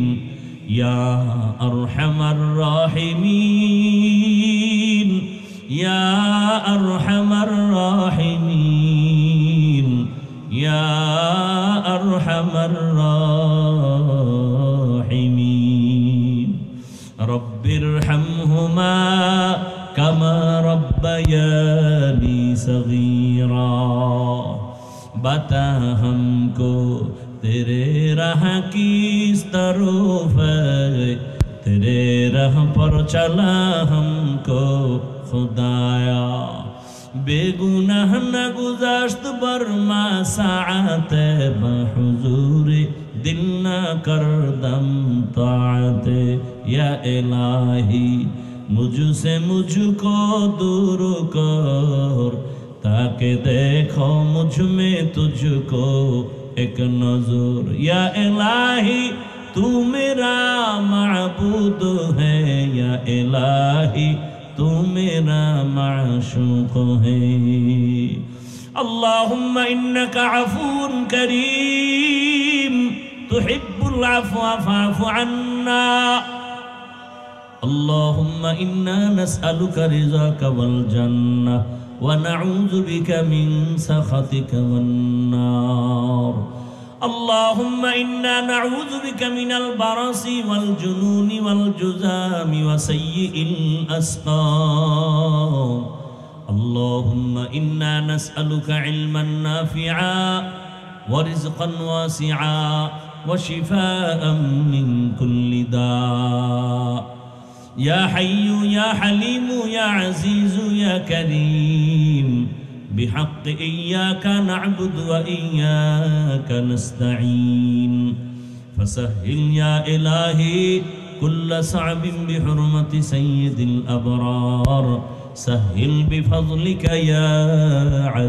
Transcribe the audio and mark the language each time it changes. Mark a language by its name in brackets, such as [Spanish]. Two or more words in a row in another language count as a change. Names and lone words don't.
[Arabic] يا أرحم الراحمين، يا أرحم الراحمين، يا أرحم الراحمين. رب ارحمهما كما ربياني صغيرا. [Hindi] बता हमको तेरे राह किस तरफ है, तेरे राह पर चला हमको खुदाया। [Persian] بی‌گناه نگذشت بر ما ساعتی بحضوری دل نکردم طاعتی. [Arabic] يا إلهي [Hindi] मुझसे मुझको दूर कर, ताकि देखो मुझ में तुझको एक नजर। [Arabic] يا إلهي [Hindi] तू मेरा माबूद है, [Arabic] يا إلهي [Hindi] तू मेरा माशूक है। [Arabic] اللهم إنك عفو كريم تحب العفو فاعف عنا. اللهم إنا نسألك رضاك والجنة ونعوذ بك من سخطك والنار. اللهم إنا نعوذ بك من البرص والجنون والجذام وسيئ الأسقام. اللهم إنا نسألك علما نافعا ورزقا واسعا وشفاء من كل داء. يا حي يا حليم يا عزيز يا كريم بحق إياك نعبد وإياك نستعين. فسهل يا إلهي كل صعب بحرمة سيد الأبرار سهل بفضلك يا عزيز